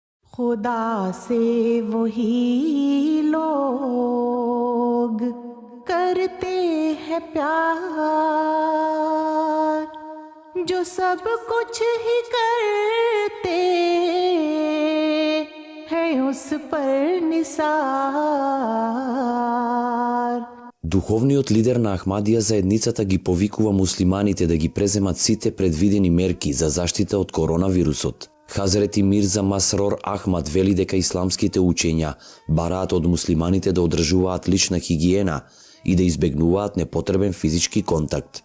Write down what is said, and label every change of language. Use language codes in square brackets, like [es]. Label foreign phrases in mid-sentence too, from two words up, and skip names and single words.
[ur] خدا سے وہی لوگ کرتے ہیں پیار جو سب کچھ ہی کرتے ہیں اس پر نثار. [mk] Духовниот лидер на Ахмадија заедницата ги повикува муслиманите да ги преземат сите предвидени мерки за заштита од коронавирусот. Хазрети Мирза Масрор Ахмад вели дека исламските учења бараат од муслиманите да одржуваат лична хигиена и да избегнуваат непотребен физички контакт.